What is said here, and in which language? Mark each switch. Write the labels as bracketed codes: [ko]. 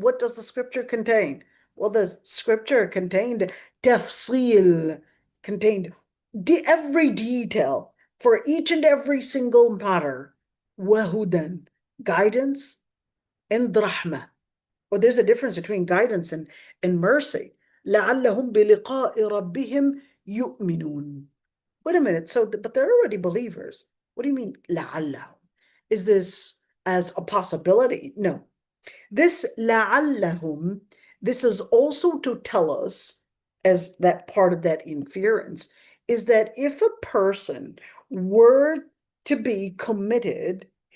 [en] What does the scripture contain? Well, the scripture contained tafsil, contained every detail for each and every single matter. وهدى, guidance, and rahmah. Well, there's a difference between guidance and mercy. [ar] لعلهم بلقاء ربهم يؤمنون. [en] Wait a minute, but they're already believers. What do you mean, لعلهم? Is this as a possibility? No. This لعلهم, this is also to tell us, as that part of that inference, is that if a person were to be committed